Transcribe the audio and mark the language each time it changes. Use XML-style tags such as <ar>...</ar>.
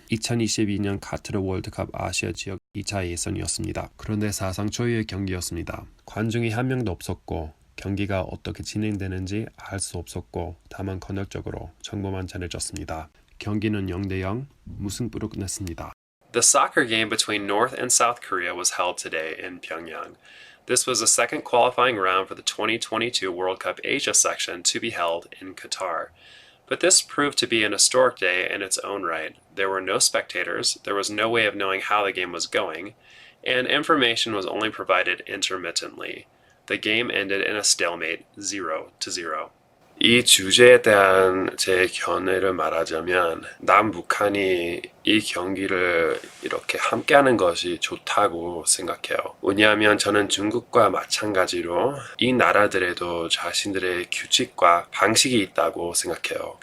<ko>2022년 카타르 월드컵 아시아 지역 2차 예선이었습니다. 그런데 사상 초유의 경기였습니다. 관중이 한 명도 없었고 경기가 어떻게 진행되는지 알 수 없었고 다만 가널쩍으로 정보만 전해졌습니다. 경기는 0대0 무승부로 끝냈습니다.</ko> <en>The soccer game between North and South Korea was held today in Pyongyang. This was the second qualifying round for the 2022 World Cup Asia section to be held in Qatar. But this proved to be an historic day in its own right. There were no spectators, there was no way of knowing how the game was going, and information was only provided intermittently. The game ended in a stalemate 0-0.</en> <ko>이 주제에 대한 제 견해를 말하자면 남북한이 이 경기를 이렇게 함께하는 것이 좋다고 생각해요. 왜냐하면 저는 중국과 마찬가지로 이 나라들에도 자신들의 규칙과 방식이 있다고 생각해요.</ko>